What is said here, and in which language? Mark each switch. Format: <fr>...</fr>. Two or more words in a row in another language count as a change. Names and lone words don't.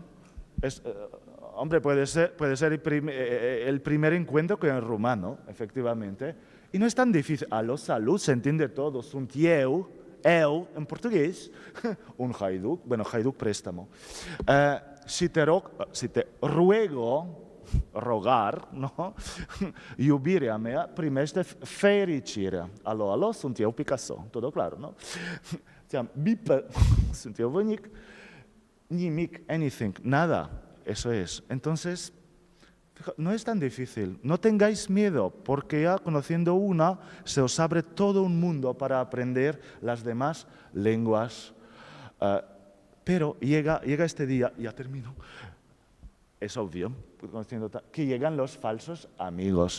<es>Hombre, puede ser el primer encuentro con el rumano, efectivamente. Y no es tan difícil. Aló, salud, se entiende todo. Un eu en portugués, un hajduk, bueno, hajduk préstamo. Si te ruego, rogar, no?</es> <ro>Iubirea mea primește fericirea.</ro> <es>Aló,</es> <ro>sunt eu</ro> <es>Picasso, todo claro, no?</es> <ro>Bip, sunt eu voinic, nimic,</ro> <es>anything, nada, eso es. Entonces, no es tan difícil, no tengáis miedo, porque ya conociendo una, se os abre todo un mundo para aprender las demás lenguas. Pero llega este día, ya termino, es obvio, que llegan los falsos amigos.</es>